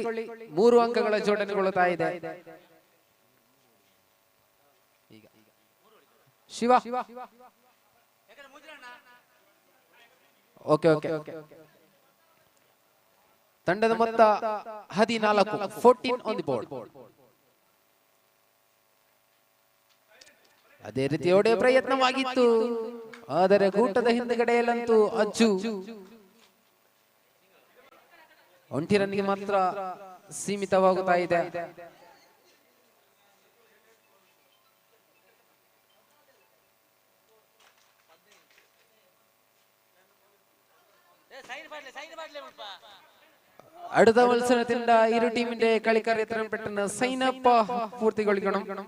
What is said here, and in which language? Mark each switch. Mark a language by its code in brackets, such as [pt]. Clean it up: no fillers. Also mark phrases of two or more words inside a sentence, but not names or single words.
[kn] 3 ಅಂಕಗಳ ಜೋಡಣೆಗೊಳ್ಳುತ್ತಾ ಇದೆ. ಶಿವ ಓಕೆ ತಂಡದ ಮೊತ್ತ 14 [en] on the board. [kn] ಅದೇ ರೀತಿ ಒಡೆಯ ಪ್ರಯತ್ನವಾಗಿತ್ತು, ಆದರೆ ಗೂಟದ ಹಿಂದುಗಡೆಯಲ್ಲಂತೂ ಅಜ್ಜು ಒಂಟಿ ರನ್ಗೆ ಮಾತ್ರ ಸೀಮಿತವಾಗುತ್ತಾ ಇದೆ. [ml] അടുത്ത മത്സരത്തിന്റെ ഇരു ടീമിന്റെ കളിക്കാർ എത്രയും പെട്ടെന്ന് [en] sign up [ml] പൂർത്തിಗೊಳಿക്കണം.